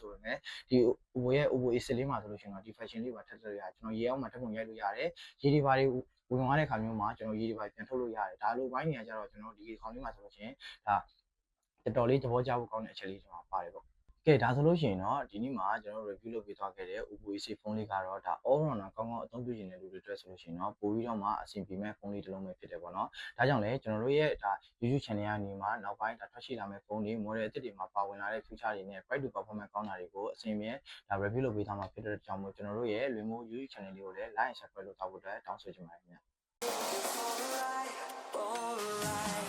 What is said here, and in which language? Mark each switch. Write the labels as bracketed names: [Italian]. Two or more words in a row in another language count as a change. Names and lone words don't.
[Burmese] ဆိုပေမဲ့ဒီ Oppo ရဲ့ Oppo A6 လေးမှာဆိုလို့ရှိရင်တော့ဒီ function လေးပါထည့်လို့ရတယ်ကျွန်တော်ရေအောက်မှာတက်ပုံရိုက်လို့ရတယ်ရေဒီပါတွေဝင်သွားတဲ့အခါမျိုးမှာကျွန်တော်ရေဒီပါပြန်ထုတ်လို့ရတယ်ဒါလိုဘို င်းနေရာကျတော့ကျွန်တော်ဒီခေါင်းလေးမှာဆိုလို့ရှိရင်ဒါတော်တော်လေးသဘောကျဖို့ကောင်းတဲ့အချက်လေးကျွန်တော်ပါတယ်ပေါ့ကဲဒါဆိုလို့ရှိရင်တော့ဒီနေ့မှာ ကျွန်တော် review လုပ်ပေးသွားခဲ့တဲ့ Oppo A6 ဖုန်းလေးကတော့ဒါ [English] all rounder [Burmese] ကောင်းကောင်းအသုံးပြုနေတဲ့လူတွေအတွက်ဆိုလို့ရှိရင်တော့ပိုပြီးတော့မှအဆင်ပြေမဲ့ဖုန်းလေးတစ်လုံးပဲဖြစ်တယ်ပေါ့နော်ဒါကြောင့်လည်းကျွန်တော်တို့ရဲ့ဒါ YouTube channel ကနေမှာနောက်ပိုင်းဒါထွက်ရှိလာမဲ့ဖုန်းတွေ model အသစ်တွေမှာပါဝင်လာတဲ့ feature တွေနဲ့ [English] price to performance [Burmese] ကောင်းတာတွေကိုအစဉ်ပြေဒါ review လုပ်ပေးသွားမှာဖြစ်တဲ့ကြောင့်မို့ကျွန်တော်တို့ရဲ့လွင်မိုး YouTube channel လေးကိုလည်း [English] like and subscribe [Burmese] လုပ်ထားဖို့အတွက်တောင်းဆိုချင်ပါတယ်ခင်ဗျ